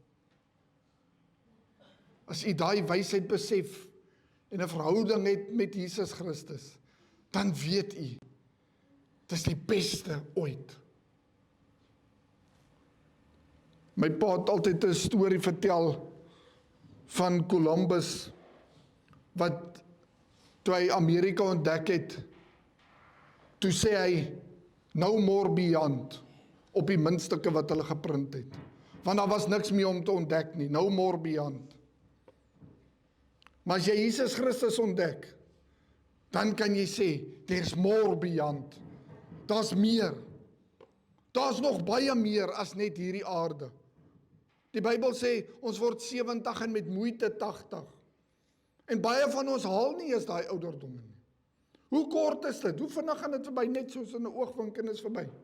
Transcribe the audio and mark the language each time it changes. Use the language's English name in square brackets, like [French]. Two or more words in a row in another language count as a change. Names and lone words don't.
[Afrikaans] As u daai wysheid besef en 'n verhouding het met Jesus Christus, dan weet u, dis die beste ooit. My pa het altyd 'n storie vertel van Columbus, wat toe hy Amerika ontdek het, toe sê hy, [English] no more beyond, [Afrikaans] op die muntstukke wat hulle geprint het. Want daar was niks meer om te ontdek nie, [English] no more beyond. [Afrikaans] Maar as jy Jesus Christus ontdek, dan kan jy sê, [English] there's more beyond. [Afrikaans] Daar's meer. Daar's nog baie meer as net hierdie aarde. Die Bybel sê, ons word 70 en met moeite 80. En baie van ons haal nie eens daai ouderdomme nie. Hoe kort is dit? Hoe vinnig gaan dit verby? Net soos in 'n oogwink en is verby.